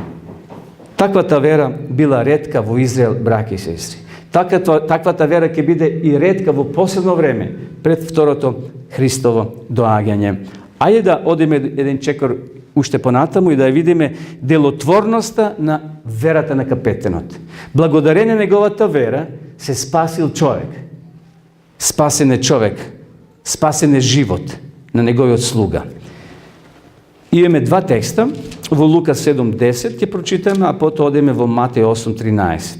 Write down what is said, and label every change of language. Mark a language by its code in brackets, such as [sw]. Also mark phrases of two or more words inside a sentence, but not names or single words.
[mk] Takva ta vera bila redka vo Izrael, braki i sestri. Takva ta vera ke bide i redka vo posebno vreme, pred vtoroto Hristovo doaganje. Ajde da odeme jedan čekor ušte ponatamu i da vidime delotvornosta na verata na kapetenot. Благодарение неговата вера се спасил човек. Спасен е човек. Спасен е живот на неговиот слуга. Имаме два текста. Во Лука 7.10 ќе прочитаме, а потоа одеме во Матеј 8.13.